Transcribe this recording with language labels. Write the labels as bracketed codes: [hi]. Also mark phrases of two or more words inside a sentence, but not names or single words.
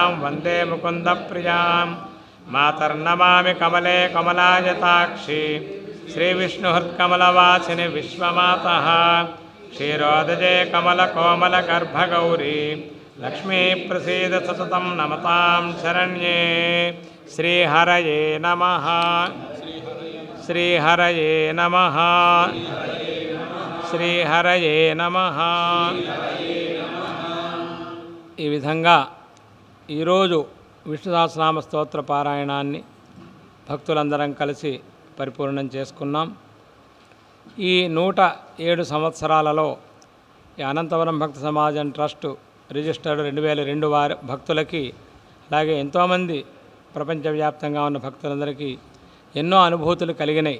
[sa] वन्दे मुकुन्दप्रियां मातर्नमामि कमले कमलायताक्षी श्रीविष्णुहृत्कमलवासिनि विश्वमातः क्षीरोदजे कमलकोमलगर्भगौरी लक्ष्मीप्रसीद सततं नमतां शरण्ये श्रीहरये नमः श्रीहरये नमः శ్రీహరయే నమః. [te] ఈ విధంగా ఈరోజు విష్ణు సహస్రనామ స్తోత్ర పారాయణాన్ని భక్తులందరం కలిసి పరిపూర్ణం చేసుకున్నాం. ఈ 107 సంవత్సరాలలో ఈ అనంతవరం భక్త సమాజం [en] trust registered [te] 2002 వారి భక్తులకి, అలాగే ఎంతోమంది ప్రపంచవ్యాప్తంగా ఉన్న భక్తులందరికీ ఎన్నో అనుభూతులు కలిగినాయి.